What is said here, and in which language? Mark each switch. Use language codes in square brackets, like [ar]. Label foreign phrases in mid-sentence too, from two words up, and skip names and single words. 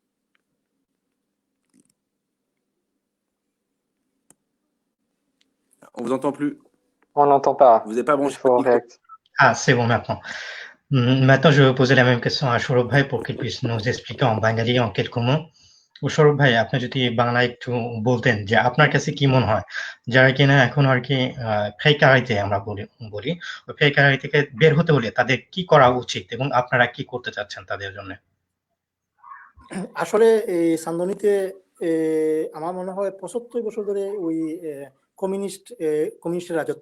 [fr] On vous entend plus. On n'entend pas. Vous n'êtes pas branché. Il faut réactiver. Ah, c'est bon maintenant. Maintenant, je vais poser la même question à Sorob ভাই pour qu'il puisse nous expliquer en bengali en quelques mots. [bn] সৌরভ ভাই, আপনি যদি বাংলায় একটু বলতেন যে আপনার কাছে কি মনে হয় যারা কিনা এখন আর কি ফেক আইতে আমরা বলি ওই ফেক আই থেকে বের হতে হলে তাদের কি করা উচিত এবং আপনারা কি করতে চাচ্ছেন তাদের জন্য? আসলে এই সান্দনিতে আমার মনে হয় ৭৫ বছর ধরে ওই কমিউনিস্টের রাজত্ব।